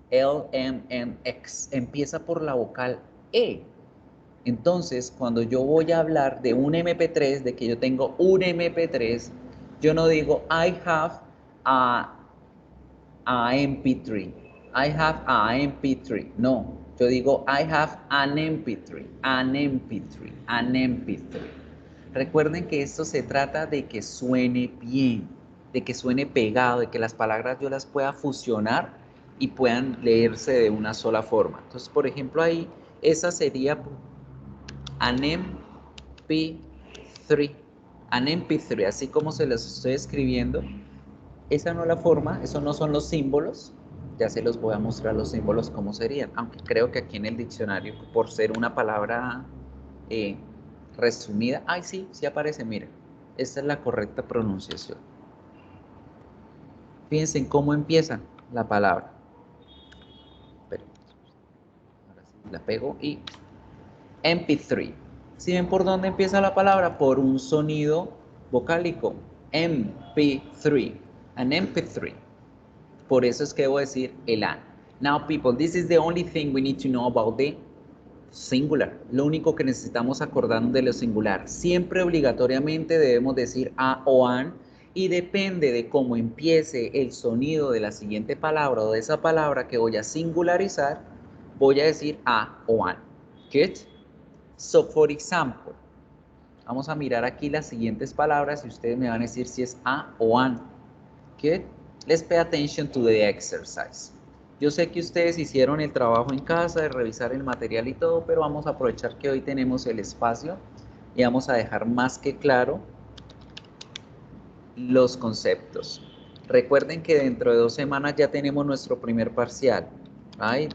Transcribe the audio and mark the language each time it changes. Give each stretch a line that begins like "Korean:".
Spanish: L, M, N, X. Empieza por la vocal E. Entonces, cuando yo voy a hablar de un MP3, de que yo tengo un MP3, yo no digo
English: I have a MP3. I have a MP3.
Spanish: No, yo digo
English: I have an MP3,
Spanish: an MP3, an MP3. Recuerden que esto se trata de que suene bien, de que suene pegado, de que las palabras yo las pueda fusionar y puedan leerse de una sola forma. Entonces, por ejemplo, ahí esa sería
English: an MP3, an MP3,
Spanish: así como se los estoy escribiendo. Esa no es la forma, esos no son los símbolos. Ya se los voy a mostrar los símbolos cómo serían, aunque creo que aquí en el diccionario, por ser una palabra resumida, ay sí, sí aparece, mira, esta es la correcta pronunciación. Fíjense en cómo empieza la palabra. Pero, ahora sí, la pego y MP3. ¿Sí ven por dónde empieza la palabra? Por un sonido vocálico. MP3,
English: an MP3.
Spanish: Por eso es que debo decir el an.
English: Now, people, this is the only thing we need to know about the singular.
Spanish: Lo único que necesitamos acordarnos de lo singular. Siempre obligatoriamente debemos decir a o an y depende de cómo empiece el sonido de la siguiente palabra o de esa palabra que voy a singularizar, voy a decir a o an. Good?
English: So, for example,
Spanish: vamos a mirar aquí las siguientes palabras y ustedes me van a decir si es a o an.
English: Good? Let's pay attention to the exercise.
Spanish: Yo sé que ustedes hicieron el trabajo en casa de revisar el material y todo, pero vamos a aprovechar que hoy tenemos el espacio y vamos a dejar más que claro los conceptos. Recuerden que dentro de 2 semanas ya tenemos nuestro primer parcial, ¿right?